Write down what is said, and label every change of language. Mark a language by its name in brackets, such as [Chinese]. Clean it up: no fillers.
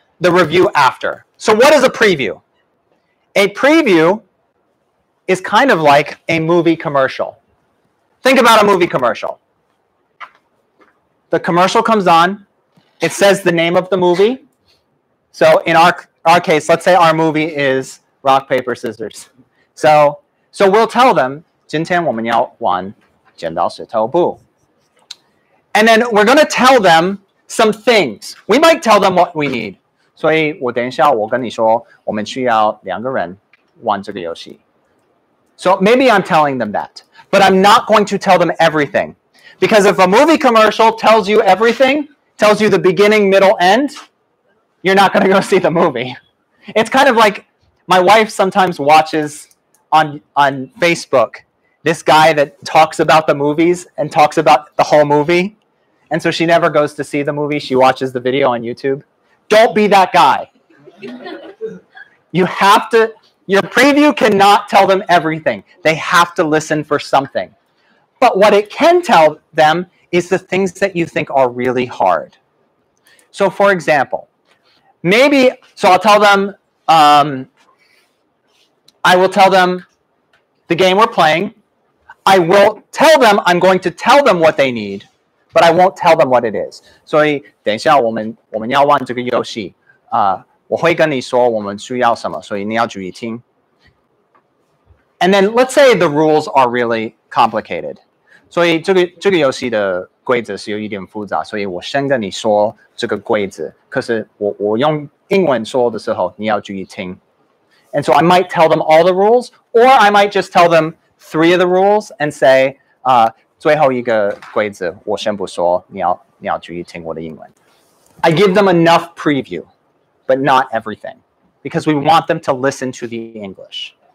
[English] the review after. So what is a preview? A preview is kind of like a movie commercial. Think about a movie commercial. The commercial comes on. It says the name of the movie. So in our case, let's say our movie is rock, paper, scissors. So we'll tell them, [Chinese] 今天我们要玩剪刀石头布. [English] And then we're going to tell them some things. We might tell them what we need. [Chinese] 所以我等一下我跟你说，我们需要2个人玩这个游戏. [English] So maybe I'm telling them that, but I'm not going to tell them everything. Because if a movie commercial tells you everything, tells you the beginning, middle, end, you're not going to go see the movie. It's kind of like my wife sometimes watches on Facebook this guy that talks about the movies and talks about the whole movie. And so she never goes to see the movie. She watches the video on YouTube. Don't be that guy. You have to, your preview cannot tell them everything. They have to listen for something. But what it can tell them is the things that you think are really hard. So for example, so I'll tell them, I will tell them the game we're playing. I will tell them, I'm going to tell them what they need, but I won't tell them what it is. [Chinese] 所以等一下我们要玩这个游戏，我会跟你说我们需要什么，所以你要注意听。 [English] And then let's say the rules are really complicated. [Chinese] 所以这个游戏的规则是有一点复杂，所以我先跟你说这个规则，可是我用英文说的时候，你要注意听。 [English] And so I might tell them all the rules, or I might just tell them 3 of the rules and say, [Chinese] 最后一个规则我先不说，你要注意听我的英文。 [English] I give them enough preview, but not everything, because we want them to listen to the English.